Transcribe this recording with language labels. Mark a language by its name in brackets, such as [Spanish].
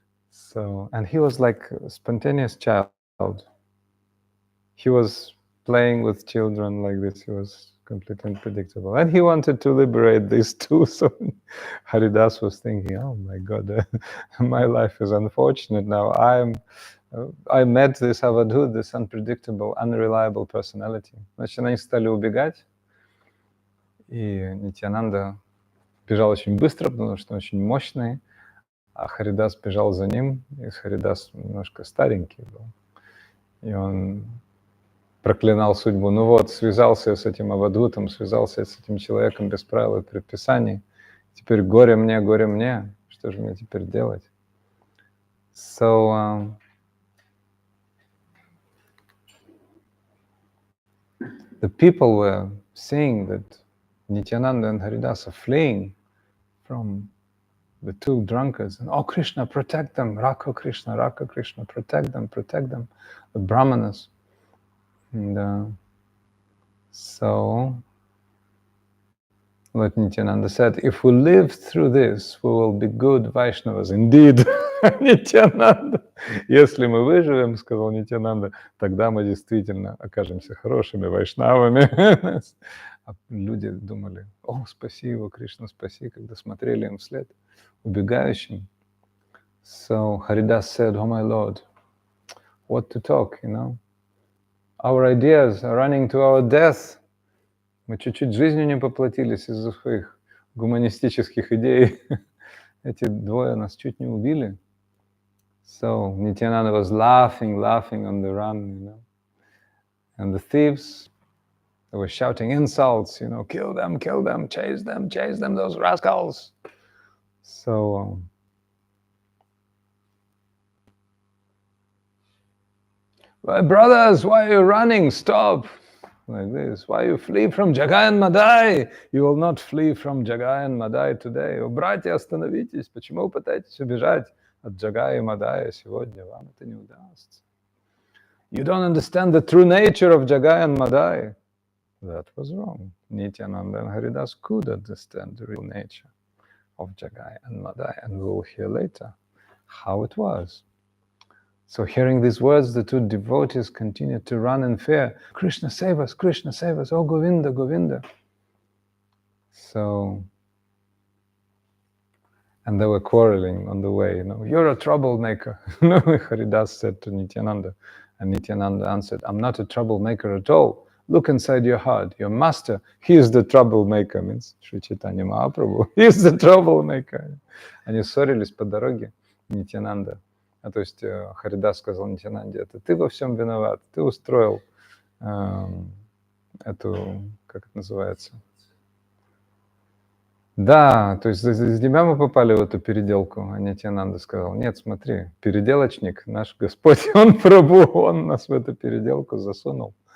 [English] So, and he was like a spontaneous child. He was playing with children like this. He was completely unpredictable. And he wanted to liberate these two. So Haridas was thinking, oh my God, my life is unfortunate now. I met this avadut, this unpredictable, unreliable personality. [Russian] Значит, они стали убегать. И Нитьянанда бежал очень быстро, потому что он очень мощный. А Харидас бежал за ним, и Харидас немножко старенький был. И он проклинал судьбу. Ну вот, связался с этим авадутом, связался с этим человеком без правил и предписаний. Теперь горе мне, что же мне теперь делать? [English] So, the people were seeing that Nityananda and Haridas are fleeing from the two drunkards. And, oh, Krishna, protect them. Rakha Krishna, protect them. The brahmanas. And so Lord Nityananda said, if we live through this, we will be good Vaishnavas. Indeed, Nityananda. [Russian] Если мы выживем, сказал Нитянанда, тогда мы действительно окажемся хорошими вайшнавами. А люди думали, о, спаси его, Кришна, спаси, когда смотрели им вслед, убегающим. [English] So Haridas said, oh my Lord, what to talk, you know? Our ideas are running to our death. [Russian] Мы чуть-чуть жизнью не поплатились из-за своих гуманистических идей. Эти двое нас чуть не убили. [English] So Nityananda was laughing on the run, you know. And the thieves, they were shouting insults, you know, kill them, chase them, those rascals. So brothers, why are you running? Stop! Like this. Why you flee from Jagai and Madhai? You will not flee from Jagai and Madhai today. [Russian] О, братья, остановитесь. Почему вы пытаетесь убежать от Джагая и Мадая сегодня? Вам это не удастся. [English] You don't understand the true nature of Jagai and Madhai. That was wrong. Nityananda and Haridas could understand the real nature of Jagai and Madhai, and we will hear later how it was. So hearing these words, the two devotees continued to run in fear. Krishna, save us, oh Govinda, Govinda. So, and they were quarreling on the way, you know, you're a troublemaker. Haridas said to Nityananda, and Nityananda answered, I'm not a troublemaker at all. Look inside your heart. Your master, he is the troublemaker, means Шри Чайтанья Махапрабху. He is the troublemaker. [Russian] Они ссорились по дороге, Нитьянанда. То есть Харидас сказал Нитьянанде, это ты во всем виноват, ты устроил эту, как это называется? Да, то есть из тебя мы попали в эту переделку, а Нитьянанда сказал, нет, смотри, переделочник, наш Господь, он Прабху, он нас в эту переделку засунул.